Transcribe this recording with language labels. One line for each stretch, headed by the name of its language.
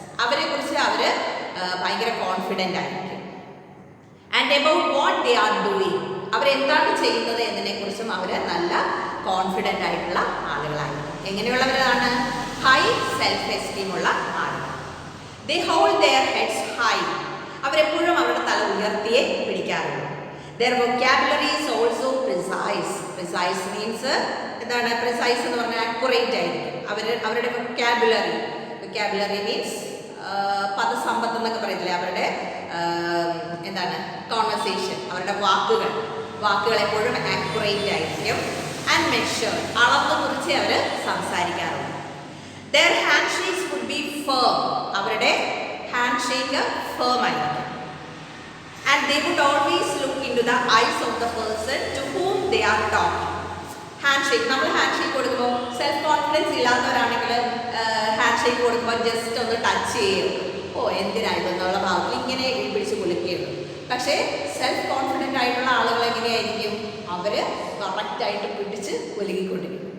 Malayalam: അവരെക്കുറിച്ച് അവർ ഭയങ്കര കോൺഫിഡൻ്റ് ആയിരിക്കും.
English: And about what they are doing.
Malayalam: അവരെന്താണ് ചെയ്യുന്നത് എന്നതിനെക്കുറിച്ചും അവർ നല്ല കോൺഫിഡൻ്റ് ആയിട്ടുള്ള ആളുകളായിരിക്കും. എങ്ങനെയുള്ളവരാണ്? ഹൈ സെൽഫ് എസ്റ്റീം ഉള്ള ആളുകൾ.
English: They hold their heads high.
Malayalam: അവരെപ്പോഴും അവരുടെ തല ഉയർത്തിയേ പിടിക്കാറുള്ളൂ.
English: Their vocabulary is also precise. Precise means
Malayalam: എന്താണ്? Precise എന്ന് പറഞ്ഞാൽ അക്യുറേറ്റ് ആയിരിക്കും. അവരുടെ vocabulary means പദസമ്പത്ത് എന്നൊക്കെ പറയത്തില്ലേ, അവരുടെ എന്താണ് കോൺവെർസേഷൻ, അവരുടെ വാക്കുകൾ എപ്പോഴും ആക്യുറേറ്റ് ആയിരിക്കും.
English: and measure,
Malayalam: അളന്ന് കുറിച്ച് അവർ സംസാരിക്കാറുണ്ട്.
English: Their handshakes would be firm.
Malayalam: അവരുടെ ഹാൻഡ് ഷേക്ക് ഫേം ആയിരിക്കും.
English: And they would always look into the eyes of the person to whom they are talking.
Malayalam: Hand shake, നമ്മൾ ഹാൻഡ് ഷേക്ക് കൊടുക്കുമ്പോൾ self confidence ഇല്ലാത്തവരാണെങ്കിൽ hand shake കൊടുക്കുമ്പോൾ just ഒന്ന് touch ചെയ്യും, ഓ എന്തിനായിട്ടെന്നുള്ള ഭാവത്തിൽ ഇങ്ങനെ പിടിച്ച് കുലുക്കുകയുള്ളൂ. പക്ഷേ സെൽഫ് കോൺഫിഡൻ്റ് ആയിട്ടുള്ള ആളുകൾ എങ്ങനെയായിരിക്കും? അവർ കറക്റ്റായിട്ട് പിടിച്ച് കുലുക്കിക്കൊണ്ടിരിക്കും.